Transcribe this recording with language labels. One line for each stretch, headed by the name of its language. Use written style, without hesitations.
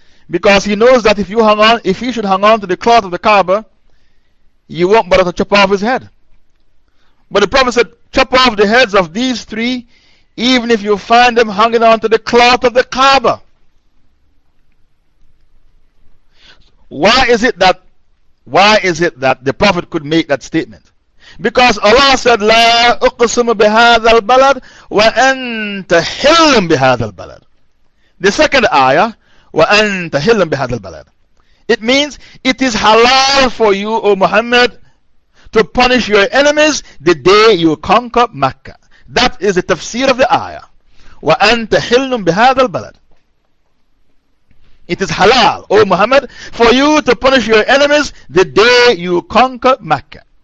English: Because he knows that if he should hang on to the cloth of the Kaaba, you won't bother to chop off his head. But the Prophet said, chop off the heads of these three, even if you find them hanging on to the cloth of the Kaaba. Why is it that the Prophet could make that statement? Because Allah said,
Arabic: لا أقسم بهذا البلد وأنت حل بهذا البلد.
English: The second ayah,
Arabic: وأنت حل بهذا البلد.
English: It means it is halal for you, O Muhammad, to punish your enemies the day you conquer Mecca. That is the tafsir of the ayah.
Arabic: وأنت حل بهذا البلد.
English: It is halal, O Muhammad, for you to punish your enemies the day you conquer Mecca.